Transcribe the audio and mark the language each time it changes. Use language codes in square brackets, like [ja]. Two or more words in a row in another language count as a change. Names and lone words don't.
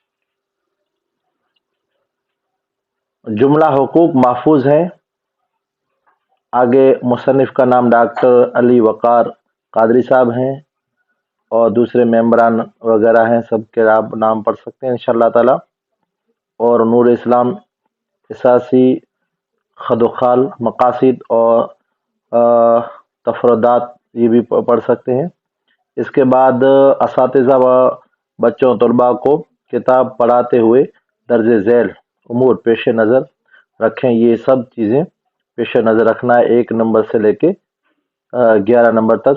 [ur] جملہ حقوق محفوظ ہیں۔ آگے مصنف کا نام ڈاکٹر علی وقار قادری صاحب ہیں اور دوسرے ممبران وغیرہ ہیں، سب کے آپ نام پڑھ سکتے ہیں [ar] انشاءاللہ تعالی۔ [ur] اور نور اسلام اساسی خد و خال مقاصد اور تفردات یہ بھی پڑھ سکتے ہیں۔ اس کے بعد اساتذہ و بچوں طلباء کو کتاب پڑھاتے ہوئے درج ذیل امور پیش نظر رکھیں۔ یہ سب چیزیں پیش نظر رکھنا ہے، 1 نمبر سے لے کے 11 نمبر تک۔